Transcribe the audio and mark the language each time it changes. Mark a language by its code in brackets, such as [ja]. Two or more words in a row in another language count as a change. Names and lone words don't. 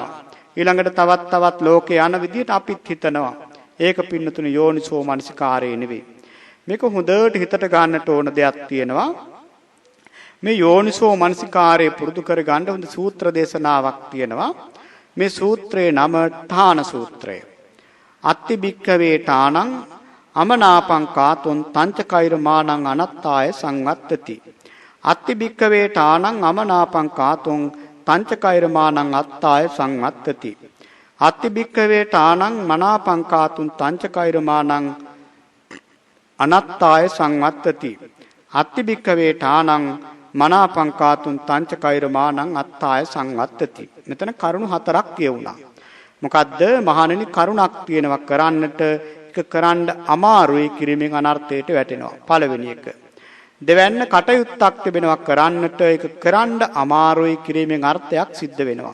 [si] ඊළඟට තවත් ලෝකේ යන විදිහට අපිත් හිතනවා. ඒක පින්නතුනේ යෝනිසෝ මනසිකාරය නෙවෙයි. මේක හොඳට හිතට ගන්නට ඕන දෙයක් තියෙනවා. මේ යෝනිසෝ මනසිකාරය පුරුදු කර ගන්න හොඳ සූත්‍ර දේශනාවක් තියෙනවා. මේ සූත්‍රයේ නම ඨාන සූත්‍රය. [pi] අත්ති භික්ඛවේ ඨානං අමනාපං කාතුන් තංචකෛරමානං අනත්තාය සංවත්තති. අත්ති භික්ඛවේ ඨානං අමනාපං කාතුන් තංචකෛරමානං අත්තාය සංවත්තති. අත්ති භික්ඛවේ ඨානං මනාපං කාතුන් තංචකෛරමානං අනත්තාය සංවත්තති. අත්ති භික්ඛවේ ඨානං මනාපං කාතුන් තංචකෛරමානං අත්තාය සංවත්තති. [si] මෙතන කරුණු හතරක් කියුණා. මොකද්ද? මහණෙනි කරුණක් තියෙනවා කරන්නට, ඒක කරන්න අමාරුයි, කිරීමෙන් අනර්ථයට වැටෙනවා. පළවෙනි එක. දෙවැන්න කටයුත්තක් තිබෙනවා කරන්නට, ඒක කරන්න අමාරුයි, කිරීමෙන් අර්ථයක් සිද්ධ වෙනවා.